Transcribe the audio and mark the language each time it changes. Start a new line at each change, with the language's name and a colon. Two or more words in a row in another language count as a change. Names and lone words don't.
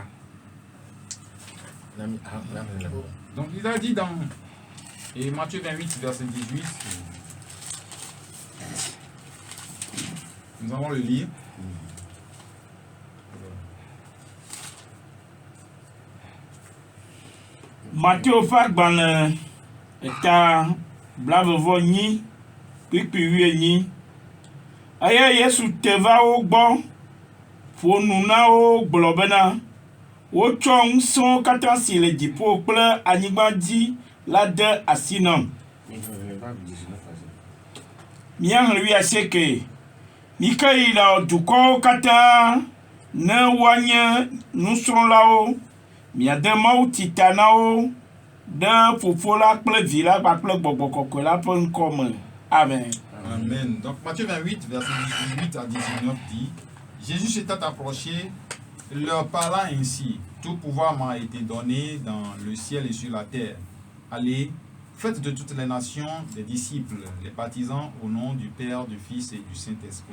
French: Donc il a dit dans Matthieu 28, verset 18. Nous allons le lire.
Ewe: Matthieu Fagbane eta blavevɔ nyi kpikpi wienyi eye Yesu te va wo gbɔ ƒo nu na wo gblɔ bena wotsɔ ŋusẽwo katã si le dziƒo kple anyigba dzi la de asi nam. Míaxlẽ 19. Mi ke yi le dukɔwo katã ne woanye nusrɔ̃lawo, miade Mawu tita na wo ɖe Fofo la kple Vi la kpakple Gbɔgbɔ Kɔkɔe la ƒe ŋkɔ me. Amen. Amen.
French: Donc Matthieu 28, verset 18 à 19 dit, Jésus s'était approché, leur parlant ainsi, tout pouvoir m'a été donné dans le ciel et sur la terre. Allez, faites de toutes les nations des disciples, les baptisant au nom du Père, du Fils et du Saint-Esprit.